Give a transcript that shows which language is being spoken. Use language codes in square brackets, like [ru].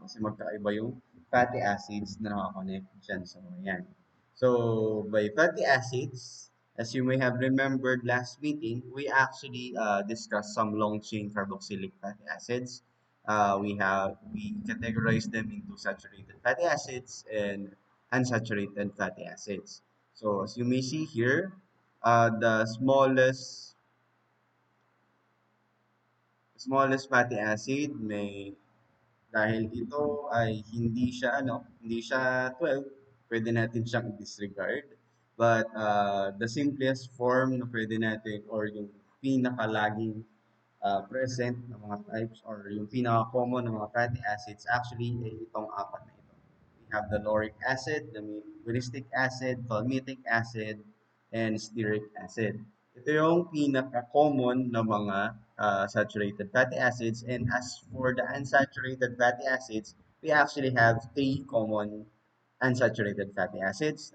[tl] Kasi magkakaiba yung fatty acids na nakakonect dyan sa mga yan. [en] So, by fatty acids, as you may have remembered last meeting, we actually discussed some long chain carboxylic fatty acids. we categorize them into saturated fatty acids and unsaturated fatty acids. So as you may see here, the smallest fatty acid [tl] may dahil ito ay hindi siya 12, pwede natin siyang i-disregard. [en] But the simplest form [tl] na pwede natin or yung pinakalaging present ng mga types or yung pinaka-common ng mga fatty acids actually ay itong apat na ito. [en] We have the lauric acid, the muriatic acid, palmitic acid, and stearic acid. [tl] Ito yung pinaka-common na mga saturated fatty acids. [en] And as for the unsaturated fatty acids, we actually have three common unsaturated fatty acids.